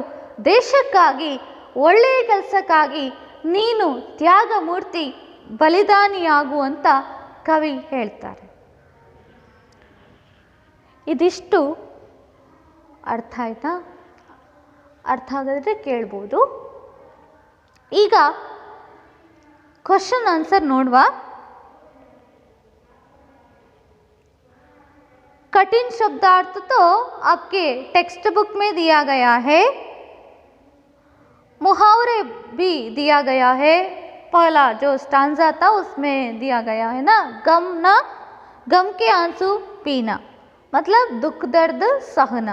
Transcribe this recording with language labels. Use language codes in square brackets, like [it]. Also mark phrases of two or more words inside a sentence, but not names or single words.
[kn] ದೇಶಕ್ಕಾಗಿ, ಒಳ್ಳೆಯ ಕೆಲಸಕ್ಕಾಗಿ ನೀನು ತ್ಯಾಗ ಮೂರ್ತಿ, ಬಲಿದಾನಿಯಾಗು ಅಂತ ಕವಿ ಹೇಳ್ತಾರೆ. ಇದಿಷ್ಟು ಅರ್ಥ ಆಯ್ತಾ? ಅರ್ಥ ಆಗದ್ರೆ ಕೇಳ್ಬೋದು. ಈಗ [en] question answer [kn] ನೋಡುವ. [hi] कठिन शब्दार्थ तो आपके [en] text book [hi] में दिया गया है, मुहावरे भी दिया गया है. पहला जो स्टांजा था उसमें दिया गया है ना, गम के आंसू पीना, मतलब दुख दर्द सहना.